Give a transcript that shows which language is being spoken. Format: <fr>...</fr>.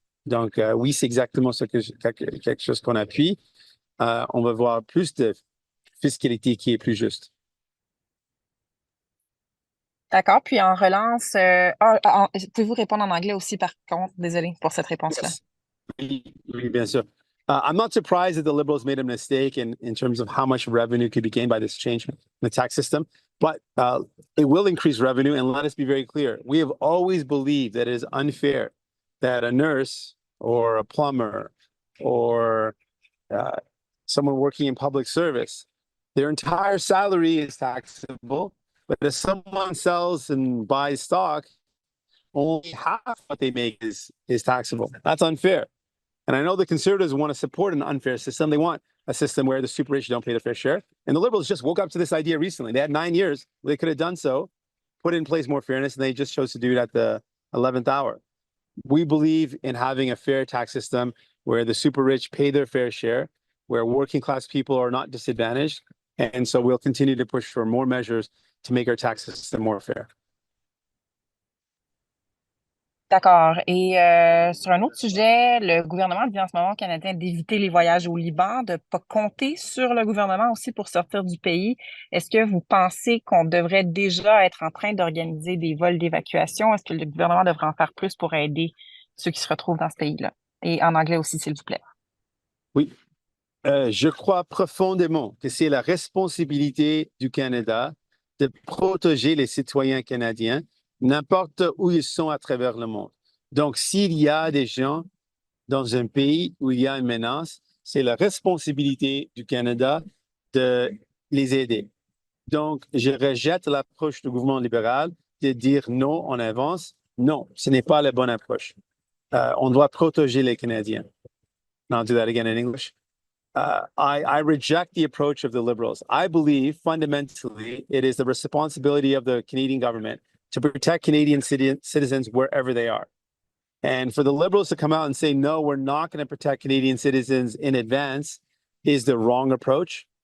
<fr>Donc, oui, c'est exactement quelque chose qu'on appuie. On va voir plus de fiscalité qui est plus juste. D'accord. Puis en relance, pouvez-vous répondre en anglais aussi, par contre? Désolé pour cette réponse-là.</fr> <en>Yes.</en> <fr>Oui, bien sûr.</fr> <en>I'm not surprised that the Liberals made a mistake in terms of how much revenue could be gained by this change in the tax system, but it will increase revenue. And let us be very clear. We have always believed that it is unfair that a nurse or a plumber or someone working in public service, their entire salary is taxable. But if someone sells and buys stock, only half what they make is taxable. That's unfair. And I know the Conservatives want to support an unfair system. They want a system where the super rich don't pay their fair share. And the Liberals just woke up to this idea recently. They had 9 years. They could have done so, put in place more fairness, and they just chose to do it at the 11th hour. We believe in having a fair tax system where the super rich pay their fair share, where working class people are not disadvantaged. And so we'll continue to push for more measures to make our tax system more fair.</en> <fr>D'accord. Et sur un autre sujet, le gouvernement dit en ce moment aux Canadiens d'éviter les voyages au Liban, de ne pas compter sur le gouvernement aussi pour sortir du pays. Est-ce que vous pensez qu'on devrait déjà être en train d'organiser des vols d'évacuation? Est-ce que le gouvernement devrait en faire plus pour aider ceux qui se retrouvent dans ce pays-là? Et en anglais aussi, s'il vous plaît. Oui. Je crois profondément que c'est la responsabilité du Canada de protéger les citoyens canadiens n'importe où ils sont à travers le monde. Donc, s'il y a des gens dans un pays où il y a une menace, c'est la responsabilité du Canada de les aider. Donc, je rejette l'approche du gouvernement libéral de dire non, on avance. Non, ce n'est pas la bonne approche. On doit protéger les Canadiens.</fr> <en>And I'll do that again in English. I reject the approach of the Liberals. I believe fundamentally it is the responsibility of the Canadian government to protect Canadian citizens wherever they are. And for the Liberals to come out and say, no, we're not going to protect Canadian citizens in advance is the wrong approach.</en>